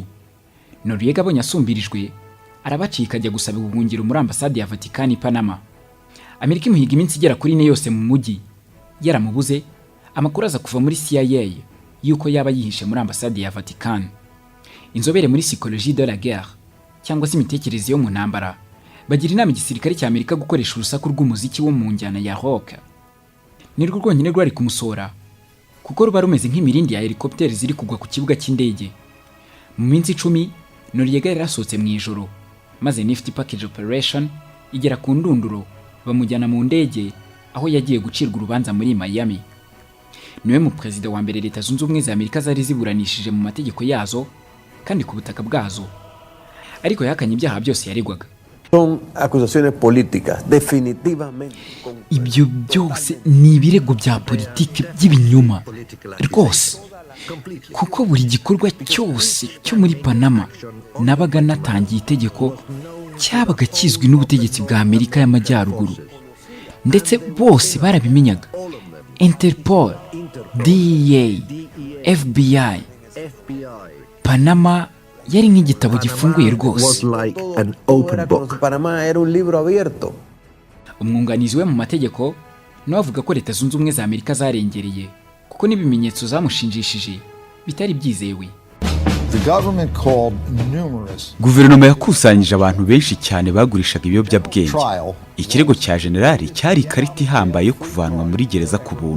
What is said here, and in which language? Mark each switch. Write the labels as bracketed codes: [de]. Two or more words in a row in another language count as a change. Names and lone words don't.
[rw] Noriega abonye asumbirijwe arabacika ajya gusaba ubuhungiro muri ambasade ya Vatican i Panama. Amerika imuhiga iminsi igera kuri 4 yose mu mujyi, yaramubuze. Amakuru aza kuva muri CIA yuko yaba yihishe muri ambasade ya Vatican. Inzobere muri [fr] psychologie de la guerre [rw] cyangwa se imitekerereze yo mu ntambara bagira inama igisirikare cya Amerika gukoresha urusaku rw'umuziki wo mu njyana ya rock. Nirwo rwonyine rwari kumusora, kuko ruba rumeze nk'imirindi ya helicopter ziri kugwa ku kibuga cy'indege. Mu minsi 10 Noriega yarasohotse mu ijoro, maze Nifty Package Operation igera ku ndunduro, bamujyana mu ndege aho yagiye gucirwa urubanza muri Miami. Niwe mu perezida wa mbere Leta Zunze Ubumwe za Amerika zari ziburanishije mu mategeko yazo kandi ku butaka bwazo, ariko yakanye ibyaha byose yaregwaga. [es] Son acusaciones políticas, definitivamente. [rw] Ibyo byose ni ibirego bya politiki by'ibinyoma rwose, kuko buri gikorwa cyose cyo muri Panama nabaga natangiye itegeko cyabaga kizwi n'ubutegetsi bwa Amerika y'Amajyaruguru, ndetse bose barabimenyaga. Interpol, DEA, FBI, Panama yari nk'igitabo gifunguye rwose. [es] Panama era un libro abierto. [rw] Umwunganizi we mu mategeko nawe avuga ko Leta Zunze Ubumwe za Amerika zarengereye, kuko n'ibimenyetso zamushinjishije bitari byizewe. Guverinoma yakusanyije abantu benshi cyane bagurishaga ibiyobyabwenge. Ikirego cya generali cyari ikarita ihambaye yo kuvanwa muri gereza ku buntu.